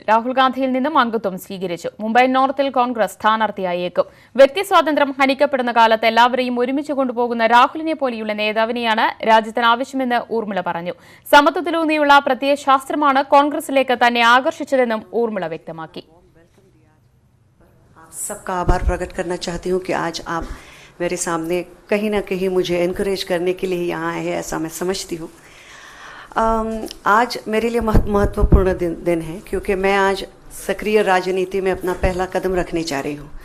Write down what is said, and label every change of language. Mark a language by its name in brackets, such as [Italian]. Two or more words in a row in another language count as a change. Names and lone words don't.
[Malayalam] രാഹുൽ ഗാന്ധിയിൽ നിന്നും അംഗത്വം സ്വീകരിച്ചു. മുംബൈ നോർത്തിൽ കോൺഗ്രസ് സ്ഥാനാർത്ഥിയായേക്കും. വ്യക്തി സ്വാതന്ത്ര്യം ഹനിക്കപ്പെടുന്ന കാലത്ത് എല്ലാവരെയും ഒരുമിച്ച് കൊണ്ടുപോകുന്ന രാഹുലിനെ പോലെയുള്ള നേതാവിനെയാണ് രാജ്യത്തിന് ആവശ്യമെന്ന് ഊർമിള പറഞ്ഞു. സമത്വത്തിലൂന്നിയുള്ള പ്രത്യയശാസ്ത്രമാണ് കോൺഗ്രസിലേക്ക് തന്നെ ആകർഷിച്ചതെന്നും ഊർമിള വ്യക്തമാക്കി. [Hindi] सबका आभार प्रकट करना चाहती हूँ कि आज आप मेरे सामने कहीं ना कहीं मुझे एनकरेज करने के लिए यहाँ आए हैं, ऐसा मैं समझती हूँ. आज मेरे लिए महत्वपूर्ण दिन है क्योंकि मैं आज सक्रिय राजनीति में अपना पहला कदम रखने जा रही हूँ.